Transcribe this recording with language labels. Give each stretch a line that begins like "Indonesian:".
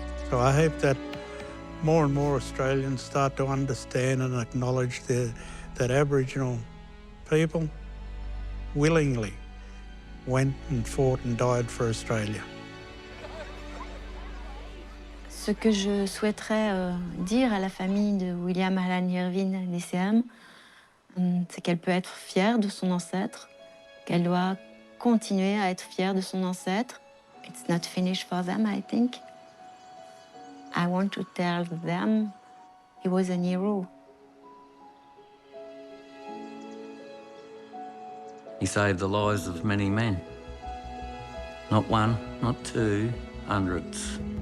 English: So I hope that more and more Australians start to understand and acknowledge that Aboriginal people willingly went and fought and died for Australia.
French: Ce que je souhaiterais dire à la famille de William Allan Irwin, D.C.M, c'est qu'elle peut être fière de son ancêtre, qu'elle doit continuer à être fière de son ancêtre.
English: It's not finished for them, I think. I want to tell them he was a hero. He saved the lives of many men. Not one, not two, hundreds.